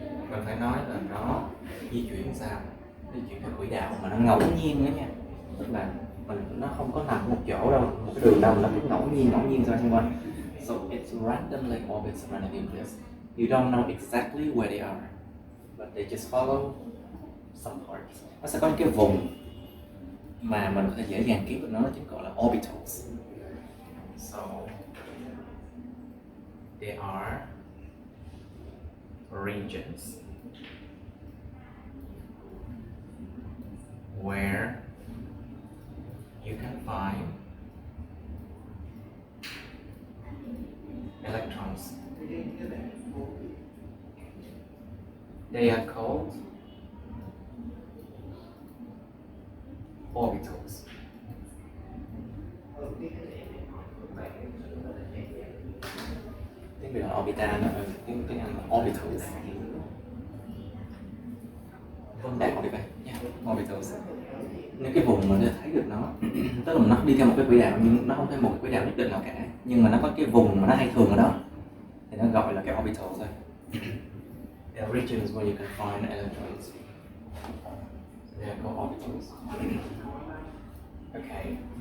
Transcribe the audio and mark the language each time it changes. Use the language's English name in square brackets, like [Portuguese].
[Vietnamese] Mình phải nói là nó di chuyển sao? Di chuyển theo quỹ đạo mà nó ngẫu nhiên đó nha. Tức là nó không có nằm một chỗ đâu, một cái đường đâu, nó cứ ngẫu nhiên ra xung quanh. [English] So it's randomly orbits around the nucleus. You don't know exactly where they are, but they just follow some parts. [Vietnamese] Nó sẽ có những cái vùng mà mình có thể dễ dàng kiếm được nó chính gọi là orbitals. So [English] They are regions where you can find electrons. They are called orbitals. [Vietnamese] Tiếng Việt là orbital, tiếng Anh là orbitals. Vâng, đại học đi vậy nha, orbitals. Những cái vùng mà thấy được nó, tức là nó đi theo một cái quỹ đạo nhưng nó không theo một cái quỹ đạo nhất định nào cả, nhưng mà nó có cái vùng mà nó hay thường ở đó thì nó gọi là cái orbital thôi. [English] There are regions where you can find electrons. They are called orbitals. Okay.